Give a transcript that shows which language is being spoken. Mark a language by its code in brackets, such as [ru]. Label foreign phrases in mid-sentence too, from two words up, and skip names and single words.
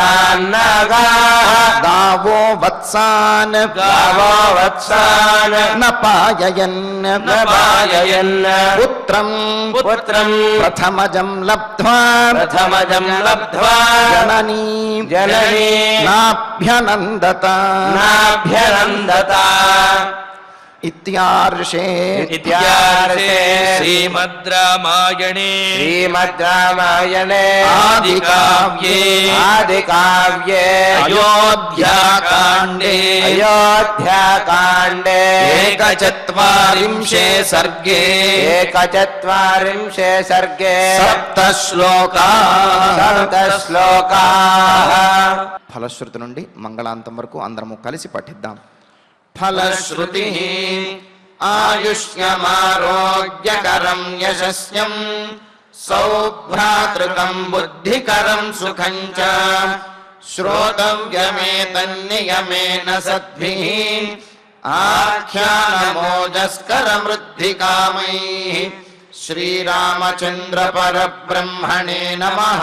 [sa] గావో వత్సాన్ నపాయయన్ పుత్రం ప్రథమజం లబ్ధ్వా జననీ నాభ్యనందత इत्यार्षे इत्यार्षे श्रीमद् रामायणे श्रीमद् रामायणे आदिकाव्ये आदिकाव्ये अयोध्याकाण्डे अयोध्याकाण्डे एकचत्वारिंशे सर्गे एकचत्वारिंशे सर्गे सप्तश्लोकाः सप्तश्लोकाः [te] ఫలశ్రుతి నుండి మంగళాంతం వరకు అందరము కలిసి పఠిద్దాం. [sa] फलश्रुति आयुष्यमारोग्यकरं यशस्यं सौभ्रातृकं बुद्धिकरं सुखं च श्रोतव्यमेतन्नियमेन सद्भिः आख्यानमोजस्करमृद्धिकामैः श्रीरामचन्द्र परब्रह्मणे नमः.